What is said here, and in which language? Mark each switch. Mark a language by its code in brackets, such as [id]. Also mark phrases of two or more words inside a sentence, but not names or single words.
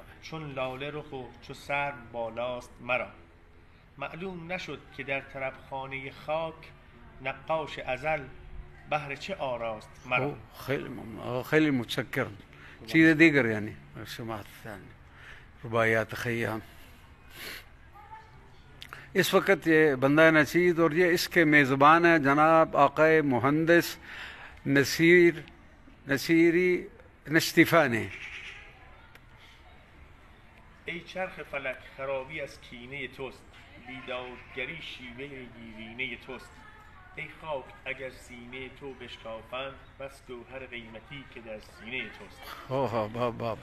[fa] چون لاله رخ و چو سرو بالاست مرا. معلوم نشد که در طربخانه خاک، نقاش ازل بهر چه آراست مرا. خیلی ممنون، خیلی متشکرم. چیز دیگر یعنی سماعت ثانی رباعیات خیام. [ur] اس وقت یہ بندہ نصیر اور یہ اس کے میزبان ہیں جناب آقائے مہندس نصیری نشتفانی. [fa] ای چرخ فلک خرابی از کینه توست، بیدادگری شیوه دیرینه توست. ای خاک اگر سینه تو بشکافند، بس گوهر قیمتی که در سینه توست.